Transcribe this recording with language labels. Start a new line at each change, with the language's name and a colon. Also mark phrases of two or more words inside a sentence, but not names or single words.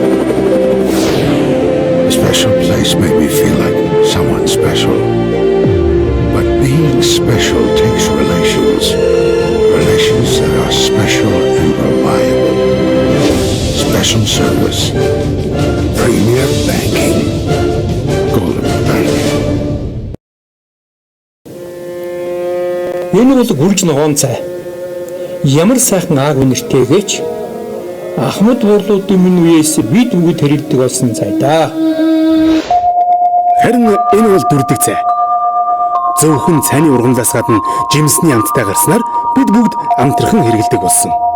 English: A special place made me feel like someone special. But being special takes relations. Relations that are special and reliable. Special service. Premier banking.
Mongolian: Энэ бол гүрж ногоон цай. Ямар сайхан ааг үнэртэйгээч Ахмад буурлуудын минь үеэс бид бүгд хэрэлдэг болсон цай да. Харин энэ бол дүрдэг цай. Зөвхөн цайны ургамлаас гадна жимсний амттай гарснаар бид бүгд амтархан хэргэлдэг болсон.